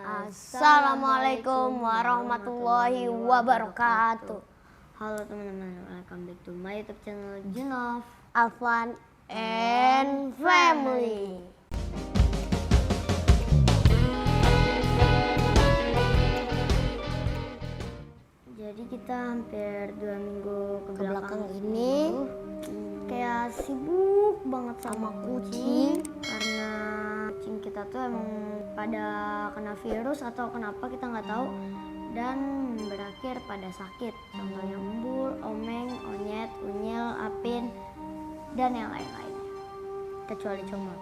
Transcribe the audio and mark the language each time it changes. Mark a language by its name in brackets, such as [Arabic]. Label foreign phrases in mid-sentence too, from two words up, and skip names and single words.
[Arabic] السلام عليكم ورحمة الله وبركاته. [Indonesian] Halo teman-teman, [English] welcome back to my YouTube channel Junov, Alfan and Family. [Indonesian] Jadi kita hampir 2 minggu ke belakang ini kayak sibuk banget sama kucing karena kucing kita tuh emang pada kena virus atau kenapa kita nggak tahu dan berakhir pada sakit, contohnya embul, omeng, onyet, unyil, apin dan yang lain-lainnya kecuali comot.